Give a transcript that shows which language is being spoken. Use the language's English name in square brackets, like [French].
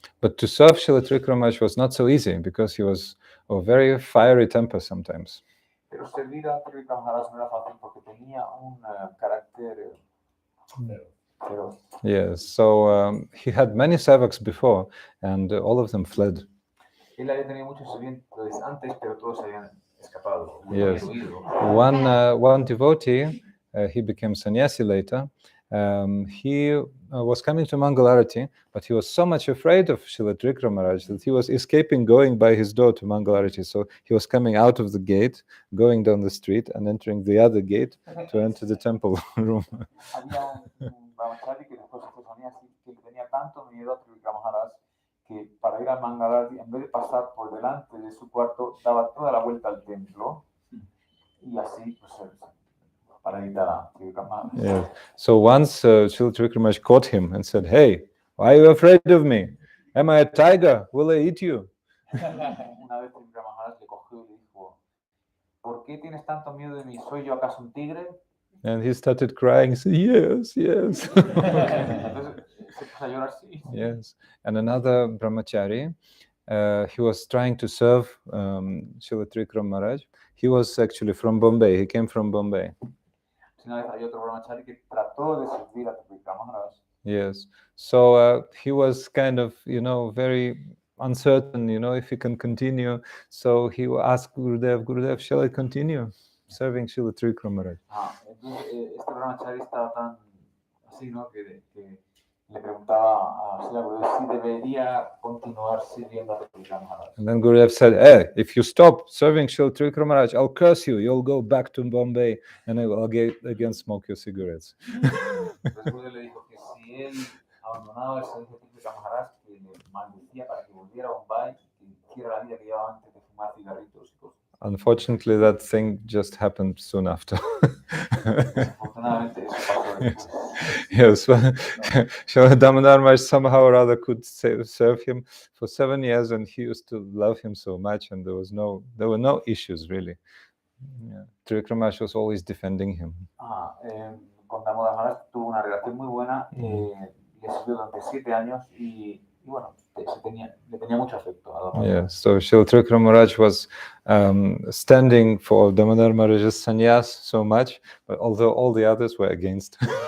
[English] But to serve Srila Trivikrama Maharaj was not so easy because he was of very fiery temper sometimes. [Spanish] Pero servir a Trivikrama Maharaj no era fácil porque tenía un carácter feroz. [English] Yes, so he had many sevaks before, and all of them fled. [Spanish] Él había tenido muchos sirvientes antes, pero todos se habían escapado. [English] Yes. [Spanish] Habían huido. [English] One devotee, he became sannyasi later. He was coming to Mangalarati, but he was so much afraid of Srila Trivikrama Maharaj that he was escaping going by his door to Mangalarati. So he was coming out of the gate, going down the street, and entering the other gate to enter the temple room. [Spanish] Había un brahmachari que después se fue sannyasi que tenía tanto miedo a Trivikrama Maharaj que para ir a Mangalarati, en vez de pasar por delante de su cuarto, daba toda la vuelta al templo y así pues para evitar a Trivikrama Maharaj. [English] Yeah. So once Srila Trivikrama Maharaj caught him and said, hey, why are you afraid of me? Am I a tiger? Will I eat you? [Spanish] Una vez Trivikrama Maharaj le cogió y le dijo, ¿por qué tienes tanto miedo de mí? ¿Soy yo acaso un tigre? [English] And he started crying. He said, yes, yes. [Spanish] Entonces se puso a llorar, sí. [English] Yes. And another brahmachari, he was trying to serve Srila Trivikrama Maharaj. He was actually from Bombay. He came from Bombay. [Spanish] Una vez había otro brahmachari que trató de servir a Trivikrama Maharaj. [English] Yes. So he was kind of, very uncertain, if he can continue. So he asked Gurudev, shall I continue serving Srila Trivikrama Maharaj? [Spanish] Entonces este brahmachari estaba tan así, ¿no? Que le preguntaba a Srila Gurudev si debería continuar sirviendo a Trivikrama Maharaj. [English] And then Gurudev said, hey, if you stop serving Srila Trivikrama Maharaj, I'll curse you. You'll go back to Bombay and I will again smoke your cigarettes. [Spanish] Entonces Gurudev le dijo que si él abandonaba el servicio de Trivikrama Maharaj, que le maldecía para que volviera a Bombay y que hiciera la vida que llevaba antes de fumar cigarritos y cosas. [English] Unfortunately, that thing just happened soon after. [Spanish] Desafortunadamente eso pasó después. [English] Yes, Srila Damodar Maharaj somehow or other could serve him for 7 years, and he used to love him so much, and there were no issues really. Yeah. Trivikrama Maharaj was always defending him. [Spanish] Con Damodar Maharaj tuvo una relación muy buena, le sirvió durante 7 años y bueno, le tenía mucho afecto a Damodar Maharaj. [English] Yeah, so Srila Trivikrama Maharaj was standing for Damodar Maharaj's sannyas so much, but although all the others were against.